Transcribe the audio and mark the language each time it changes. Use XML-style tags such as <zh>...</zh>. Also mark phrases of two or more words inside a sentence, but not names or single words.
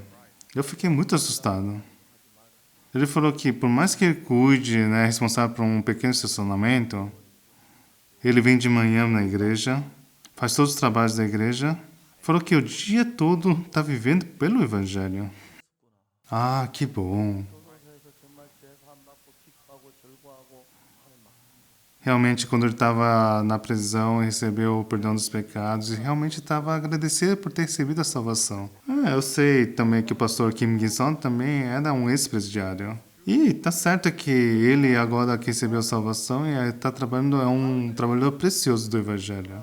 <pt>Eu fiquei muito assustado. Ele falou que por mais que ele cuide, né, responsável por um pequeno estacionamento, ele vem de manhã na igreja, faz todos os trabalhos da igreja, falou que o dia todo está vivendo pelo Evangelho. Que bom.</pt> <ko>소동서에서 정말 죄사함 받고 기뻐하고 절구하고 하는 마음.</ko> <pt>Realmente, quando ele estava na prisão, recebeu o perdão dos pecados e realmente estava agradecido por ter recebido a salvação. Eu sei também que o pastor Kim Gi-sung também era um ex-presidiário. E tá certo que ele agora que recebeu a salvação e está trabalhando, é um trabalhador precioso do Evangelho.</pt>